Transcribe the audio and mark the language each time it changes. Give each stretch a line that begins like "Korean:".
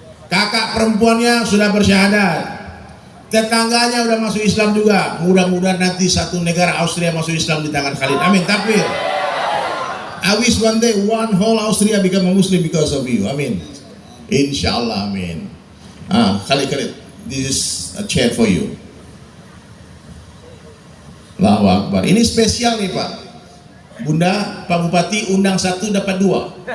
Indonesian: Kakak perempuannya sudah bersyahadat. Tetangganya sudah masuk Islam juga. Mudah-mudahan nanti satu negara Austria masuk Islam di tangan Khalid. Amin. Takbir.
English: I wish one day one whole Austria become a Muslim because of you. Amin. Insyaallah. Amin. Khalid, this is a chair for you.
Indonesian: Allahu Akbar. Ini spesial nih Pak. Bunda, Pak Bupati undang satu dapat dua.